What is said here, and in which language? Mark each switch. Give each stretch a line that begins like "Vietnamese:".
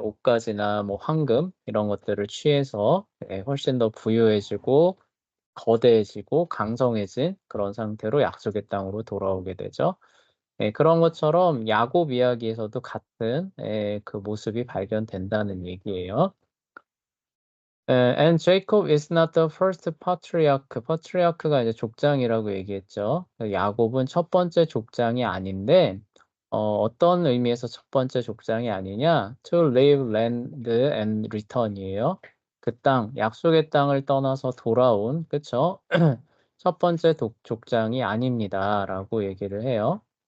Korean: 옷가지나 뭐 황금 이런 것들을 취해서 훨씬 더 부유해지고 거대해지고 강성해진 그런 상태로 약속의 땅으로 돌아오게 되죠. 그런 것처럼 야곱 이야기에서도 같은 그 모습이 발견된다는 얘기예요.
English: And Jacob is not the first patriarch.
Korean: patriarch가 이제 족장이라고 얘기했죠. 야곱은 첫 번째 족장이 아닌데, 어떤 의미에서 첫 번째 족장이 아니냐?
English: To leave land and return이에요.
Korean: 그 땅, 약속의 땅을 떠나서 돌아온, 그쵸? 첫 번째 족장이 아닙니다라고 얘기를 해요.